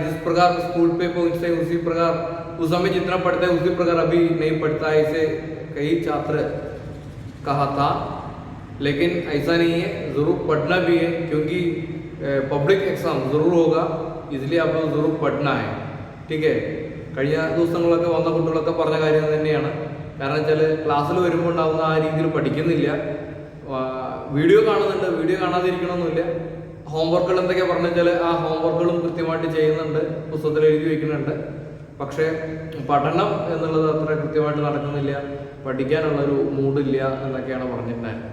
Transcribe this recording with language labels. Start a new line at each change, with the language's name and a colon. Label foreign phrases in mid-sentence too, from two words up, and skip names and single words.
Hindi: जिस प्रकार स्कूल पे पहुँचते हैं उसी प्रकार उस समय जितना पढ़ता है उसी प्रकार अभी नहीं पढ़ता है, इसे कई छात्र कहा था। लेकिन ऐसा नहीं है, ज़रूर पढ़ना भी है, क्योंकि पब्लिक एग्जाम ज़रूर होगा, इसलिए आप लोग ज़रूर पढ़ना है, ठीक है।
Malayalam: കഴിഞ്ഞ ദിവസങ്ങളൊക്കെ വന്ന കുട്ടികളൊക്കെ പറഞ്ഞ കാര്യം തന്നെയാണ്. കാരണം വെച്ചാൽ ക്ലാസ്സിൽ വരുമ്പോൾ ഉണ്ടാകുന്ന ആ രീതിയിൽ പഠിക്കുന്നില്ല, വീഡിയോ കാണുന്നുണ്ട്, വീഡിയോ കാണാതിരിക്കണമെന്നില്ല. ഹോംവർക്കുകൾ എന്തൊക്കെയാണ് പറഞ്ഞു വെച്ചാൽ ആ ഹോംവർക്കുകളും കൃത്യമായിട്ട് ചെയ്യുന്നുണ്ട്, പുസ്തകത്തിൽ എഴുതി വയ്ക്കുന്നുണ്ട്. പക്ഷേ പഠനം എന്നുള്ളത് അത്ര കൃത്യമായിട്ട് നടക്കുന്നില്ല, പഠിക്കാനുള്ളൊരു മൂഡില്ല എന്നൊക്കെയാണ് പറഞ്ഞിട്ടുണ്ടായിരുന്നത്.